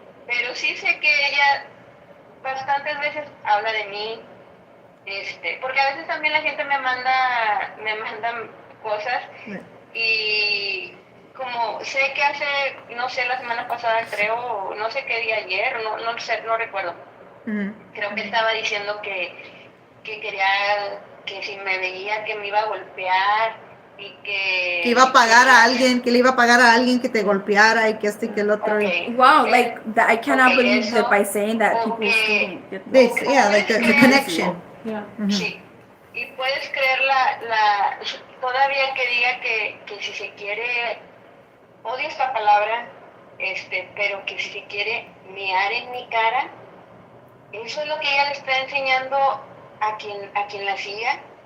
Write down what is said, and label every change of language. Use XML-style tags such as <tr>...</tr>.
<es>Pero sí sé que ella bastantes veces habla de mí, porque a veces también la gente me manda cosas y como sé que hace, no sé, la semana pasada creo, no sé qué día ayer, no sé, no recuerdo. Creo que estaba diciendo que quería, que si me veía que me iba a golpear y que iba a pagar a alguien, que le iba a pagar a alguien que te golpeara y que y que el otro.</es> <en>Wow, like that, I cannot believe that by saying that people still don't get this. Yeah, like the connection. Yeah.</en> <es>Sí. Y puedes creer todavía que diga que si se quiere, odio esta palabra, pero que si se quiere mear en mi cara, eso es lo que ella le está enseñando a quien la siga.</es>